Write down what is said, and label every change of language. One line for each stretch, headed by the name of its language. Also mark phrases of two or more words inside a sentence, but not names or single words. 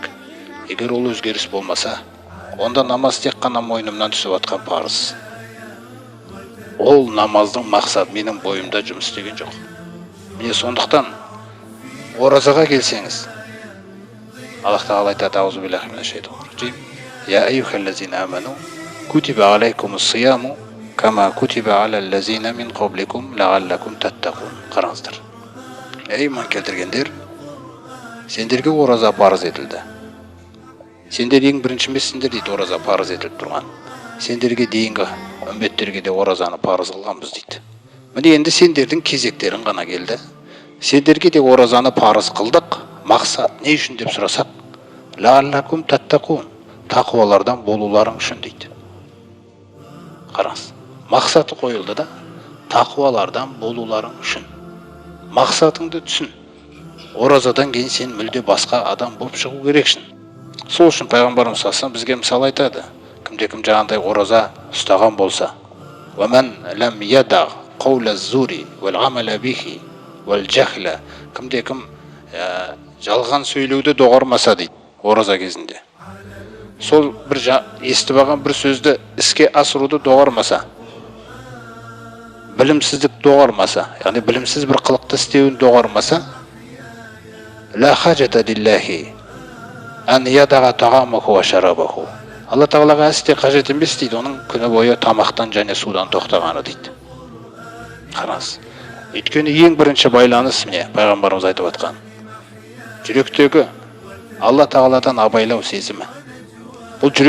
Kazakh: Егер ол өзгеріс болмаса, онда намаз тек қана мойнымнан түсіп атқан парыз. Ол намаздың мақсаты менің бойымда жұмыс істеген жоқ. Міне сондықтан оразаға келсеңіз, Аллах Тағала айтады:
Arabic: «أعوذ بالله من الشيطان الرجيم. يا أيها الذين آمنوا كتب عليكم الصيام كما كتب على الذين من قبلكم لعلكم تتقون».
Kazakh: Қараңыздар. Ей иман келтіргендер, сендерге ораза парыз етілді. Сендер ең бірінші емессіңдер дейді, ораза парыз етіліп тұрған. Сендерге дейінгі үмбеттерге де оразаны парыз қылғанбыз дейді. Міне енді сендердің кезектерің ғана келді. Сендерге де оразаны парыз қылдық. Мақсат не үшін деп сұрасақ,
Arabic: لعلكم تتقون,
Kazakh: тақуалардан болуларың үшін дейді. Қараңыз, мақсаты қойылды да, тақуалардан болуларың үшін. Мақсатыңды түсін. Оразадан кейін сен мүлде басқа адам болып шығу керексің. Сол үшін пайғамбарымыз
Arabic: صلى الله عليه وسلم
Kazakh: бізге мысал айтады. Кімде-кім жаңағындай ораза ұстаған болса,
Arabic: «ومن لم يدع قول الزور والعمل به والجهل»,
Kazakh: кімде-кім жалған сөйлеуді доғармаса дейді ораза кезінде. Сол бір естіп алған бір сөзді іске асыруды доғармаса, білімсіздік доғармаса, яғни білімсіз бір қылықты істеуін доғармаса,
Arabic: «لا حاجة لله أن يدع طعامه وشرابه».
Kazakh: Алла Тағалаға әсте қажет емес дейді, оның күні бойы тамақтан және судан тоқтағаны дейді. Қараңыз. Өйткені ең бірінші байланыс міне пайғамбарымыз айтып атқан. Жүректегі Алла Тағаладан абайлау сезімі.